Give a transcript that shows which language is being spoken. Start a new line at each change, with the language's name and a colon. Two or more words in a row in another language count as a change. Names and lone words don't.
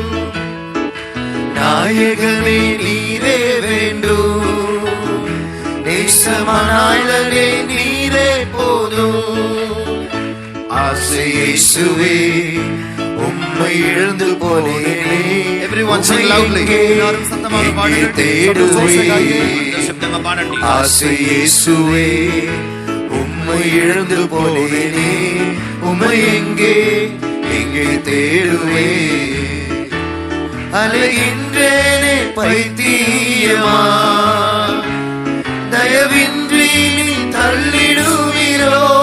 Tamil: நாயகனே நீரே வேண்டும். நேசமானவனே நீரே போதும். ஆசை இயேசுவே உம்மை இழந்து போனேனே.
English: Everyone sing loudly.
Tamil: எங்கே தேடுவேன்.
Telugu: శబ్దంగా పాడండి.
Tamil: ஆசை இயேசுவே உம்மை இழந்து போனேனே. உம்மை எங்கே எங்கே தேடுவே. அலைகின்றேனே பைத்தியமா. தயவின்றி நீ தள்ளிடுவீரோ.